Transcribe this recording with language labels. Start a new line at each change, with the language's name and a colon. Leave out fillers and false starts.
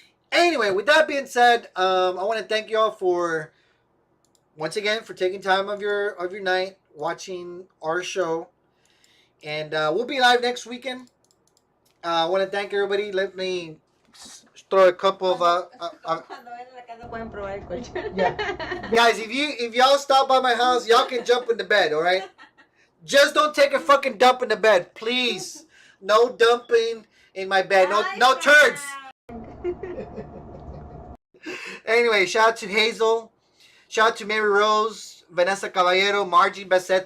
English: Anyway, with that being said, I want to thank y'all once again for taking time of your night watching our show, and we'll be live next weekend. I want to thank everybody. Let me throw a couple of
Spanish: Cuando vayan a la casa pueden probar el colchón.
English: yeah. Guys, if y'all stop by my house, y'all can jump in the bed, all right? Just don't take a fucking dump in the bed, please. No dumping in my bed. No turds. Anyway, shout out to Hazel. Shout out to Mary Rose, Vanessa Caballero, Margie Bassett.